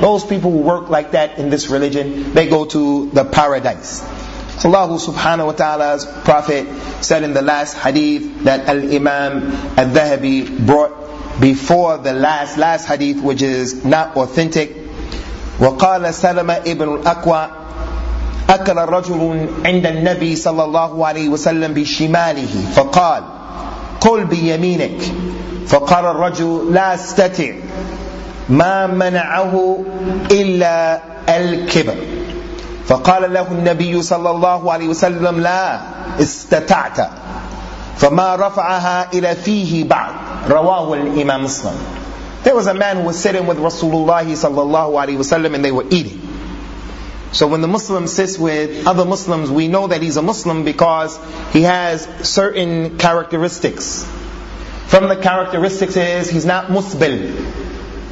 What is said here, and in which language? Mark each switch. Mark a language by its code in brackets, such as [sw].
[en] Those people who work like that in this religion, they go to the paradise. Allah subhanahu wa ta'ala's Prophet said in the last hadith that Al-Imam Al-Dhahabi brought before the last hadith, which is not authentic. [ar] وَقَالَ سَلَمَ إِبْنُ الْأَكْوَى أَكَلَ رَجُلٌ عِنْدَ النَّبِي صَلَى اللَّهُ عَلَيْهِ وَسَلَّمْ بِشِمَالِهِ فَقَالْ قُلْ بِيَمِينِكَ فَقَالَ الرَّجُلُ لَا أَسْتَتِعْ مَا مَنَعَهُ إِلَّا الْكِبْرُ فقال له النبي صلى الله عليه وسلم لا استطعت فما رفعها إلى فيه بعد رواه الإمام مسلم. [en] There was a man who was sitting with Rasulullah صلى الله عليه وسلم and they were eating. So when the Muslim sits with other Muslims, we know that he's a Muslim because he has certain characteristics. From the characteristics is he's not musbil.